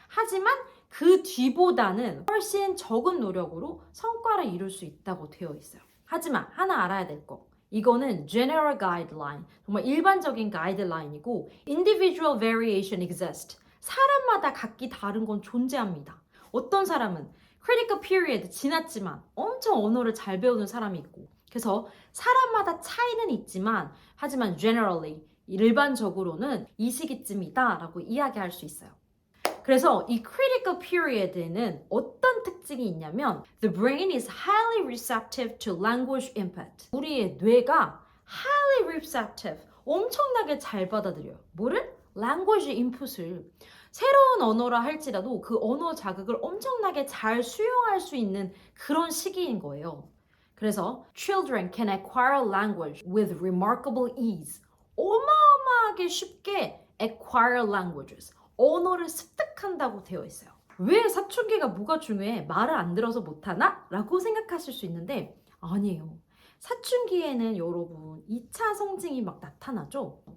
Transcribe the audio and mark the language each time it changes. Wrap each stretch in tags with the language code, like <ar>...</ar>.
<ko>하지만 그 뒤보다는 훨씬 적은 노력으로 성과를 이룰 수 있다고 되어 있어요. 하지만 하나 알아야 될 거. 이거는</ko> <en>general guideline,</en> <ko>정말 일반적인 가이드라인이고</ko> <en>individual variation exists.</en> <ko>사람마다 각기 다른 건 존재합니다. 어떤 사람은 critical period 지났지만 엄청 언어를 잘 배우는 사람이 있고 그래서 사람마다 차이는 있지만 하지만 generally, 일반적으로는 이 시기쯤이다 라고 이야기할 수 있어요. 그래서 이 critical period에는 어떤 특징이 있냐면</ko> <en>the brain is highly receptive to language input.</en> <ko>우리의 뇌가 highly receptive, 엄청나게 잘 받아들여요. 뭐를? language input을. 새로운 언어라 할지라도 그 언어 자극을 엄청나게 잘 수용할 수 있는 그런 시기인 거예요. 그래서</ko> <en>children can acquire language with remarkable ease.</en> <ko>어마어마하게 쉽게</ko> <en>acquire languages.</en> <ko>언어를 습득한다고 되어 있어요. 왜 사춘기가 뭐가 중요해? 말을 안 들어서 못하나? 라고 생각하실 수 있는데 아니에요. 사춘기에는 여러분 2차 성징이 막 나타나죠?</ko>